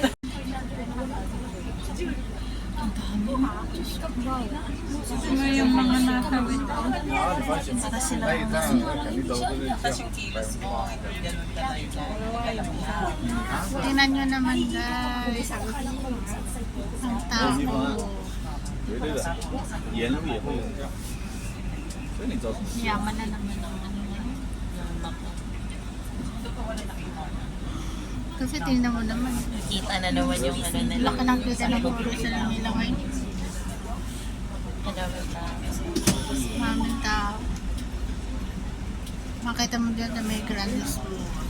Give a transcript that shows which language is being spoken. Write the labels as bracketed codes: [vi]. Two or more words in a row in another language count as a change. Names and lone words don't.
[tl] Ano yung mga nasa window? Para sila. Tapos yung kilos mo, ganun talaga. Tingnan nyo naman guys. Ang tao. [zh] 对对的，沿路也会有这样，所以你造成 [tl] Yaman na naman ang ano. Kasi tingnan mo naman. Kita na naman yung ano nila. Laki ng kita ng puro sila nila ngayon. Maraming tao. Makita mo dyan na may [en] grand school.